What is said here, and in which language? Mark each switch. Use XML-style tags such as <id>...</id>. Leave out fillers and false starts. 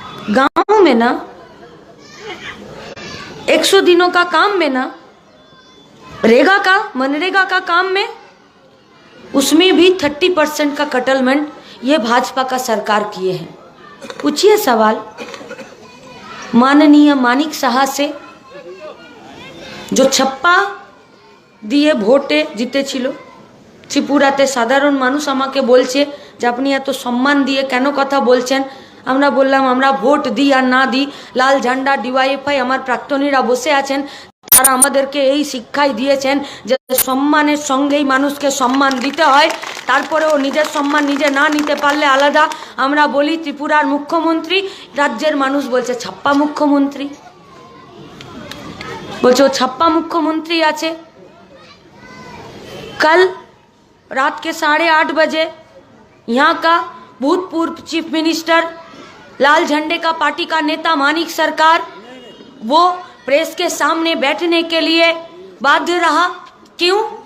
<hi>गांव में ना 100 दिनों का काम में ना, रेगा का, मनरेगा का काम में, उसमें भी 30% का कटलमेंट ये भाजपा का सरकार किए हैं। पूछिए सवाल माननीय मानिक साहा से, जो छप्पा</hi> <bn>দিয়ে ভোটে জিতেছিল। ত্রিপুরাতে সাধারণ মানুষ আমাকে বলছে যে আপনি এত সম্মান দিয়ে কেন কথা বলছেন। আমরা বললাম আমরা ভোট দিই আর না দিই, লাল ঝান্ডা ডিওয়াইএফআই আমার প্রাক্তনীরা বসে আছেন, তারা আমাদেরকে এই শিক্ষাই দিয়েছেন যে সম্মানের সঙ্গেই মানুষকে সম্মান দিতে হয়। তারপরেও নিজের সম্মান নিজে না নিতে পারলে আলাদা। আমরা বলি ত্রিপুরার মুখ্যমন্ত্রী, রাজ্যের মানুষ বলছে ছাপ্পা মুখ্যমন্ত্রী, বলছে ও ছাপ্पा मुख्यमंत्री आछे।</bn> <hi>कल रात के 8:30 बजे यहाँ का भूतपूर्व चीफ मिनिस्टर, लाल झंडे का पार्टी का नेता मानिक सरकार, वो प्रेस के सामने बैठने के लिए बाध्य रहा। क्यों?</hi>